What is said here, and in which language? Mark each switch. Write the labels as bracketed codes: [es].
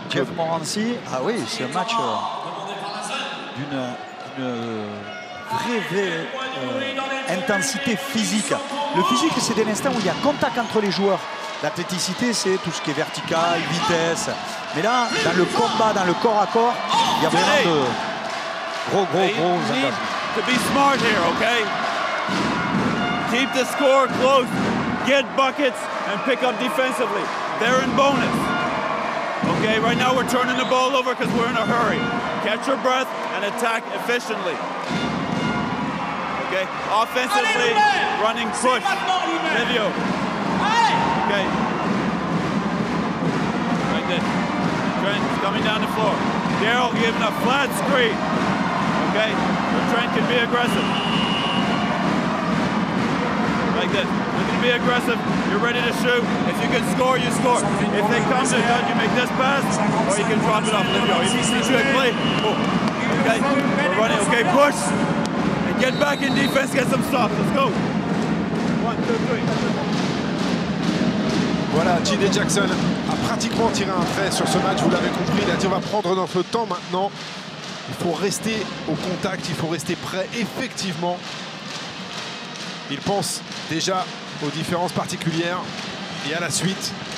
[fr] Jeff Morancy, ah oui, c'est un match d'une vraie intensité physique. Le physique, c'est des instants où il y a contact entre les joueurs. L'athléticité, c'est tout ce qui est vertical, vitesse. Mais là, dans le combat, dans le corps à corps, il y a vraiment de gros engagements. [en] To be smart here, okay? Keep the score close, get buckets, and pick up defensively. They're in bonus. Okay, right now we're turning the ball over because we're in a hurry. Catch your breath and attack efficiently. Okay, offensively, running push. Livio. Okay. Right there. Trent coming down the floor. Daryl giving a flat screen. Okay, but Trent can be aggressive. Like this. You're going to be aggressive. You're ready to shoot. If you can score, you score. If they come to gun, you make this pass, or you can drop it off Livio. If you see good play, oh. Okay, we're running. Okay, push. And get back in defense, get some stops. Let's go. 1, 2, 3. [fr] Voilà, Gilles Jackson a pratiquement tiré un trait sur ce match, vous l'avez compris. Il a dit on va prendre notre temps maintenant. Il faut rester au contact, il faut rester prêt. Effectivement, il pense déjà aux différences particulières et à la suite.